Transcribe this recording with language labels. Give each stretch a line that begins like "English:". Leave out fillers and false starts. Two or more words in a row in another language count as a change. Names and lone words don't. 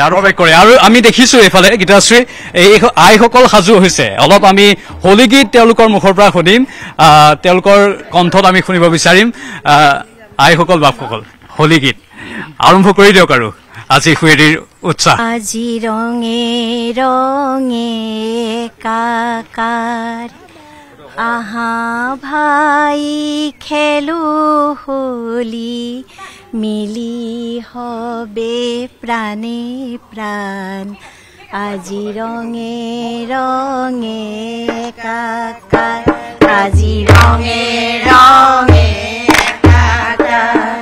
Assamese: আৰু আমি দেখিছো এইফালে গীতাশ্ৰী এই আইসকল সাজু হৈছে অলপ আমি হোলী গীত তেওঁলোকৰ মুখৰ পৰা শুনিম তেওঁলোকৰ কণ্ঠত আমি শুনিব বিচাৰিম আইসকল বাপসকল হোলী গীত আৰম্ভ কৰি দিয়ক আৰু আজি হুয়েৰিৰ উৎসাহ
Bangla: আজি ৰঙে ৰঙে কাকাৰ আহা ভাই খেলো হোলি মিলি হবে প্রাণে প্রাণ আজি রঙে রঙে একাকার আজি রঙে রঙে একাকার